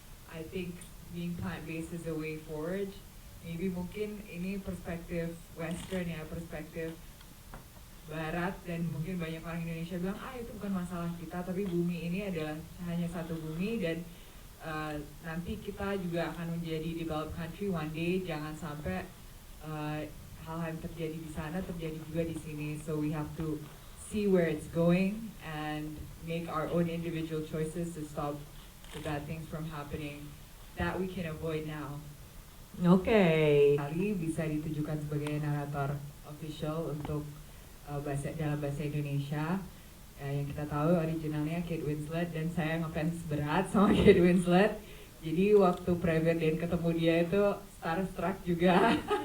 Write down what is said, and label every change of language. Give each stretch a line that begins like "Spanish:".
English: I think being plant-based is a way forward.
Indonesian: Maybe mungkin ini perspektif Western ya, perspektif Barat, dan mungkin banyak orang Indonesia bilang, itu bukan masalah kita, tapi bumi ini adalah hanya satu bumi, dan nanti kita juga akan menjadi
English: developed country one day.
Indonesian: Jangan sampai hal-hal yang terjadi di sana terjadi juga di sini.
English: So we have to see where it's going and make our own individual choices to stop the bad things from happening that we can avoid now. Oke.
Indonesian: Kali bisa ditujukan sebagai narator official untuk dalam bahasa Indonesia. Yang kita tahu originalnya Kate Winslet, dan saya ngefans berat sama Kate Winslet. Jadi waktu private dan ketemu dia itu starstruck juga.